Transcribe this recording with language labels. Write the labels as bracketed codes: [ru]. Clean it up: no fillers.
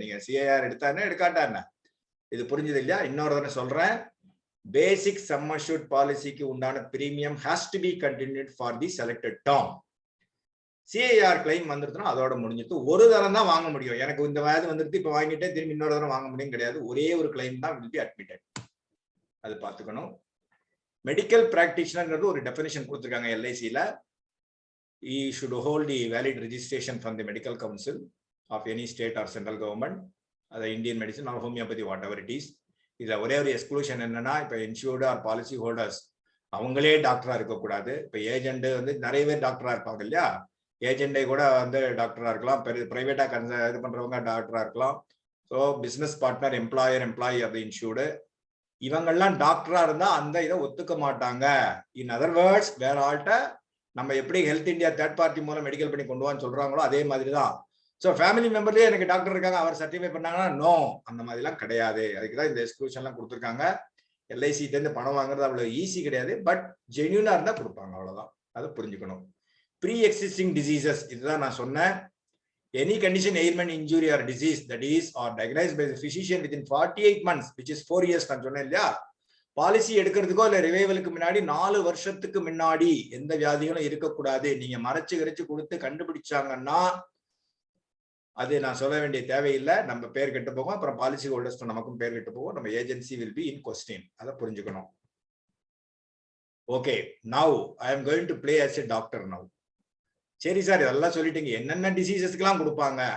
[ta] நீங்க சிஏஆர் எடுத்தானே எடுக்காட்டானே, இது புரிஞ்சது இல்லையா? இன்னொரு தடவை சொல்றேன், பேசிக் சம் அஷ்யூர்ட் பாலிசிக்கு உண்டான premium [en] Has to be continued for the selected term. [ta] CAR claim வந்துருச்சுன்னா அதோட முடிஞ்சிட்டு ஒரு தரம் தான் வாங்க முடியும். எனக்கு இந்த வயது வந்துட்டு இப்ப வாங்கிட்டே திரும்பி இன்னொரு தரம் வாங்க முடியும் கிடையாது. ஒரே ஒரு கிளைம் தான் [en] will be admitted. [ta] அது பார்த்துக்கணும். மெடிக்கல் பிராக்டிஷனர்ங்கிறது ஒரு டெஃபினிஷன் கொடுத்துருக்காங்க எல்ஐசியில. [en] He should hold the valid registration from the medical council of any state or central government, the Indian medicine or homeopathy, whatever it is. [ta] இதுல ஒரே ஒரு எக்ஸ்க்ளூஷன் என்னன்னா, இப்ப இன்சூர்டு ஆர் பாலிசி ஹோல்டர்ஸ் அவங்களே டாக்டரா இருக்கக்கூடாது. இப்ப ஏஜென்ட் வந்து நிறைய பேர் டாக்டரா இருப்பாங்க இல்லையா, ஏஜென்டே கூட வந்து டாக்டரா இருக்கலாம், பிரைவேட்டா இது பண்றவங்க டாக்டரா இருக்கலாம். So business partner, employer, employee of the insured, இவங்கெல்லாம் டாக்டரா இருந்தா அந்த இதை ஒத்துக்க மாட்டாங்க. [en] in other words, [ta] வேற ஆள்கிட்ட நம்ம எப்படி ஹெல்த் இந்தியா தேர்ட் பார்ட்டி மூலம் மெடிக்கல் பண்ணி கொண்டு வான்னு சொல்றாங்களோ அதே மாதிரி தான். ஸோ ஃபேமிலி மெம்பர்லயே எனக்கு டாக்டர் இருக்காங்க, அவர் சர்டிஃபை பண்ணாங்கன்னா நோ, அந்த மாதிரிலாம் கிடையாது. அதுக்குதான் இந்த எக்ஸ்க்ளூஷன்லாம் கொடுத்துருக்காங்க. எல்ஐசிட்டேருந்து பணம் வாங்குறது அவ்வளவு ஈஸி கிடையாது, பட் ஜென்யூனா இருந்தா கொடுப்பாங்க, அவ்வளவுதான். அதை புரிஞ்சுக்கணும். ப்ரீ எக்ஸிஸ்டிங் டிசீசஸ், இதுதான் நான் சொன்னேன். [en] any condition, ailment, injury or disease that is or diagnosed by the physician within 48 months, which is 4 years, [ta] நான் சொன்னேன் இல்லையா, பாலிசி எடுக்கிறதுக்கோ இல்ல ரிவைவலுக்கு முன்னாடி 4 வருஷத்துக்கு முன்னாடி எந்த வியாதிகளும் இருக்கக்கூடாது. நீங்க மறைச்சு கரைச்சு கொடுத்து கண்டுபிடிச்சாங்கன்னா அது நான் சொல்ல வேண்டிய தேவையில்லை, நம்ம பேர் கெட்டு போகும். அப்புறம் பாலிசி ஹோல்டர்ஸ் நமக்கும் பேர் கெட்டு போகும். நம்ம agency [en] Will be in question. [ta] அதை புரிஞ்சுக்கணும். [en] Okay, now I am going to play as a doctor now. [ta] சரி சார், இதெல்லாம் சொல்லிட்டீங்க, என்னென்ன டிசீசஸ்க்கெல்லாம் கொடுப்பாங்க?